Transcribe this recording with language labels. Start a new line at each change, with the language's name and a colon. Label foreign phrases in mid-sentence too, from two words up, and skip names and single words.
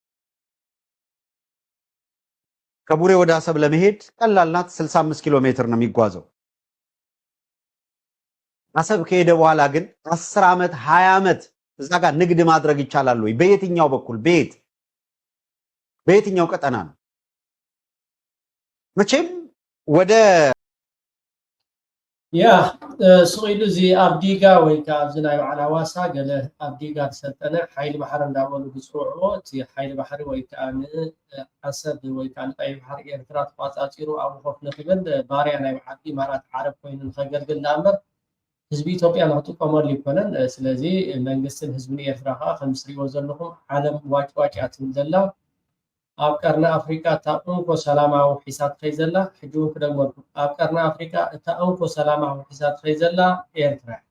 Amharic: ከቡሬ ወደ አሰብ ለመሄድ ቀላል ናት። 65 ኪሎ ሜትር ነው የሚጓዘው። አሰብ ከሄደ በኋላ ግን 10 ዓመት 20 ዓመት እዛ ጋር ንግድ ማድረግ ይቻላል ወይ? በየትኛው በኩል በየትኛው ቀጠና ነው? መቼም ወደ
Tigrinya: ስቂሉ እዚ ኣብዲጋ ወይ ከዓ ኣብዚ ናይ በዓል ሃዋሳ ገለ ኣብዲጋ ተሰልጠነ ሓይሊ ባሕሪ እንዳበሉ ብፅውዕዎ እቲ ሓይሊ ባሕሪ ወይ ከዓ ንዓሰብ ወይ ከዓ ንቀይሕ ባሕሪ ኤርትራ ተቋፃፂሩ ኣብኡ ኮፍ ንክብል ባርያ ናይ በዓል ኢማራት ዓረብ ኮይኑ ንከገልግል ዳእምበር ህዝቢ ኢትዮጵያ ንክጥቀመሉ ይኮነን። ስለዚ መንግስትን ህዝብን ኤርትራ ከዓ ከም ትሪእዎ ዘለኹም ዓለም ዋጭዋጭ እያ ትብል ዘላ ኣብ ቀርኒ ኣፍሪካ እታ እንኮ ሰላማዊ ሒሳት ከይዘላ ሕጂ እውን ክደግመልኩም ኣብ ቀርኒ ኣፍሪካ እታ እንኮ ሰላማዊ ሒሳት ከይዘላ ኤርትራ